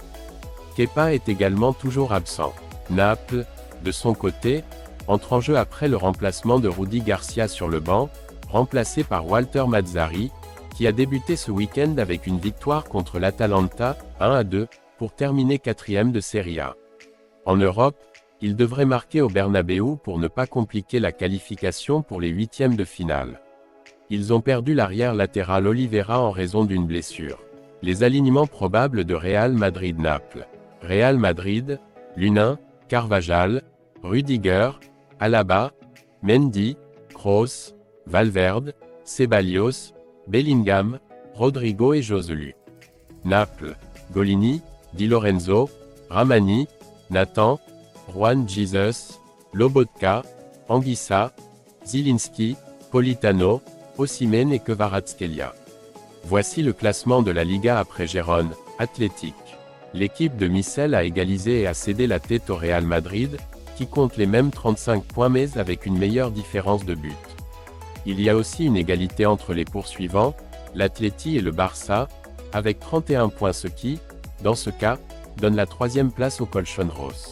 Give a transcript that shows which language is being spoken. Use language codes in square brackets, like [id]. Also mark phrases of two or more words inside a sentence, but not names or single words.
[fr] Kepa est également toujours absent. Naples, de son côté, entre en jeu après le remplacement de Rudy Garcia sur le banc, remplacé par Walter Mazzarri, qui a débuté ce week-end avec une victoire contre l'Atalanta, 1-2, pour terminer 4e de Serie A. En Europe, il devrait marquer au Bernabéu pour ne pas compliquer la qualification pour les huitièmes de finale. Ils ont perdu l'arrière latéral Oliveira en raison d'une blessure. Les alignements probables de Real Madrid-Naples. Real Madrid, Lunin, Carvajal, Rudiger, Alaba, Mendy, Kroos, Valverde, Ceballos, Bellingham, Rodrigo et Joselu. Naples, Golini, Di Lorenzo, Ramani, Nathan, Juan Jesus, Lobotka, Anguissa, Zielinski, Politano, Osimhen et Kvaratskhelia. Voici le classement de la Liga après Gérone, Athletic. L'équipe de Michel a égalisé et a cédé la tête au Real Madrid, qui compte les mêmes 35 points mais avec une meilleure différence de but. Il y a aussi une égalité entre les poursuivants, l'Atleti et le Barça, avec 31 points, ce qui, dans ce cas, donne la 3e place au Colchonros.